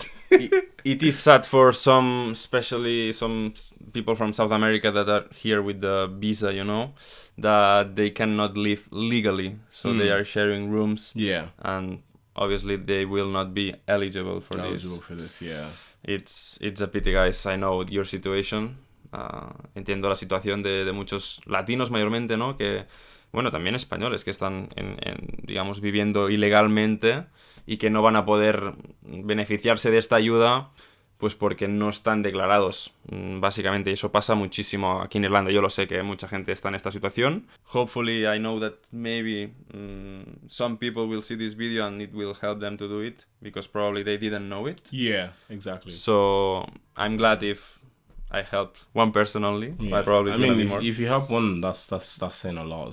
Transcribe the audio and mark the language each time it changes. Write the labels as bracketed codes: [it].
[en] It is sad for some, especially some people from South America that are here with the visa, you know, that they cannot live legally. So they are sharing rooms. Yeah. And obviously they will not be eligible for this, yeah. It's a pity, guys. I know your situation. [es] Entiendo la situación de muchos latinos mayormente, ¿no? Que, bueno, también españoles que están, digamos, viviendo ilegalmente y que no van a poder beneficiarse de esta ayuda, pues porque no están declarados, básicamente. Y eso pasa muchísimo aquí en Irlanda. Yo lo sé que mucha gente está en esta situación. [en] Hopefully, I know that maybe some people will see this video and it will help them to do it, because probably they didn't know it. Yeah, exactly. So I'm glad if I helped one person only, but probably it's gonna be more. If you help one, that's saying a lot.